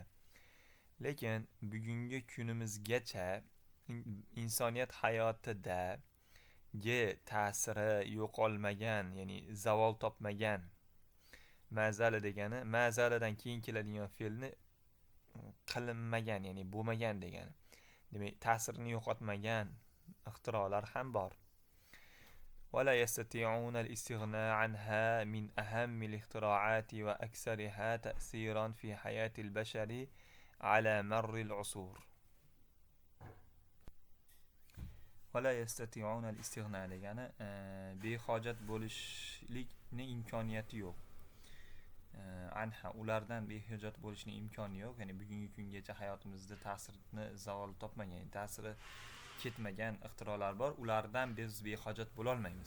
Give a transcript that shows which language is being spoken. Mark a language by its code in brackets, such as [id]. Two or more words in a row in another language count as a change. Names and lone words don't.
[uz] Lekin bugungi kunimizgacha insoniyat hayotida ta'siri yo'qolmagan, ya'ni zavol topmagan. Mazala degani mazaladan keyin keladigan fe'lni qilinmagan, ya'ni bo'lmagan degani. Demak, ta'sirini yo'qotmagan ixtirolar ham bor. [ar] ولا يستطيعون الاستغناء عنها من أهم الاختراعات وأكثرها تأثيرا في حياة البشر على مر العصور. ولا يستطيعون الاستغناء [uz] degani behojat bo'lishlikni imkoniyati yo'q. Anha, ulardan behojat bo'lishning imkoni yo'q, ya'ni bugungi kungacha hayotimizda ta'sirini zavol topmagan, ta'siri ketmagan ixtirolar bor, ulardan biz behojat bo'la olmaymiz.